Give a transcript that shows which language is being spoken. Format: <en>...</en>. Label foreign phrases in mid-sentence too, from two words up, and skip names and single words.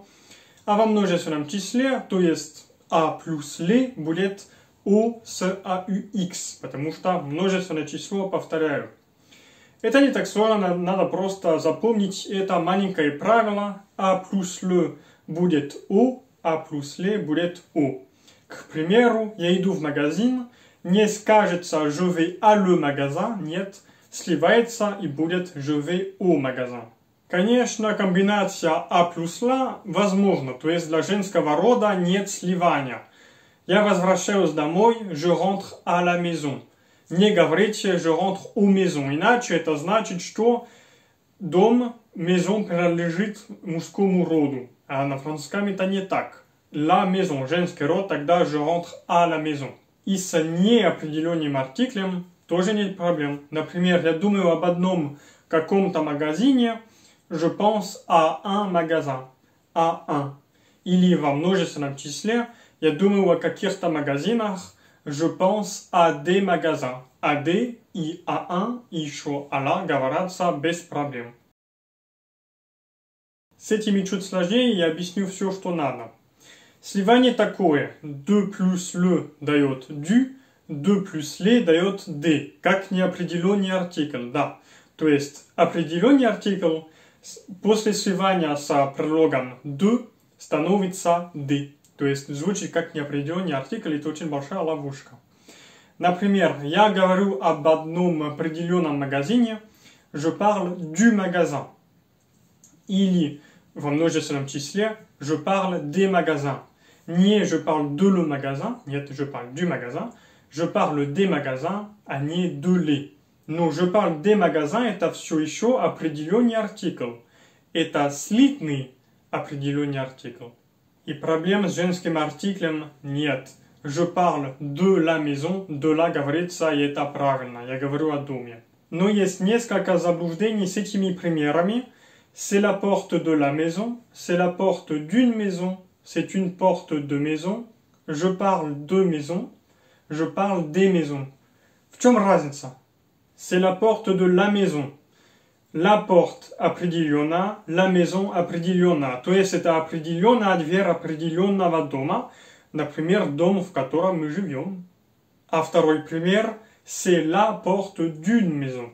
<ru>А во множественном числе, то есть «а» плюс «ле» будет «у» с «aux», потому что множественное число, повторяю. Это не так сложно, надо просто запомнить это маленькое правило. «А» плюс «ле» будет «у», «а» плюс «ле» будет «у». К примеру, я иду в магазин, не скажется</ru> <fr>«je vais à le magasin»,</fr> <ru>нет, сливается и будет</ru> <fr>«je vais au magasin».</fr> <ru>Конечно, комбинация «а» плюс «ла» возможна, то есть для женского рода нет сливания. Я возвращаюсь домой,</ru> <fr>je rentre à la maison.</fr> <ru>Не говорите</ru> <fr>«je rentre aux maisons»,</fr> <ru>иначе это значит, что дом, maison принадлежит мужскому роду, а на французском это не так.</ru> <fr>La maison,</fr> <ru>женский род, тогда</ru> <fr>je rentre à la maison.</fr> <ru>И с неопределенным артиклем тоже нет проблем. Например, я думаю об одном каком-то магазине,</ru> <fr>je pense à un magasin, à un.</fr> <ru>Или во множественном числе, я думаю о каких-то магазинах,</ru> <fr>je pense à des magasins. À des и à un,</fr> <ru>и еще</ru> <fr>à la</fr> <ru>говорятся без проблем. С этими чуть сложнее я объясню все, что надо. Сливание такое. «de» плюс «le» дает «du», «de» плюс «le» дает «de», как неопределенный артикль, да. То есть определенный артикль после сливания с предлогом «de» становится «de». То есть звучит как неопределенный артикль, это очень большая ловушка. Например, я говорю об одном определенном магазине,</ru> <fr>je parle du magasin.</fr> <ru>Или во множественном числе,</ru> <fr>je parle des magasins. Не je parle de le magasin, нет, je parle du magasin. Je parle des magasins,</fr> <ru>а не</ru> <fr>de les. Но je parle des magasins,</fr> <ru>это все еще определенный артикль. Это слитный определенный артикль. И проблем с женским артиклем нет.</ru> <fr>Je parle de la maison, de la</fr> <ru>говорится, и это правильно, я говорю о доме. Но есть несколько заблуждений с этими примерами.</ru> <fr>C'est la porte de la maison, c'est la porte d'une maison, c'est une porte de maison. Je parle de maison, je parle des maisons.</fr> <ru>В чем разница?</ru> <fr>C'est la porte de la maison. La porte определена, la maison определена.</fr> <ru>То есть это определенная дверь определенного дома, например, дом, в котором мы живем. А второй пример,</ru> <fr>c'est la porte d'une maison.</fr>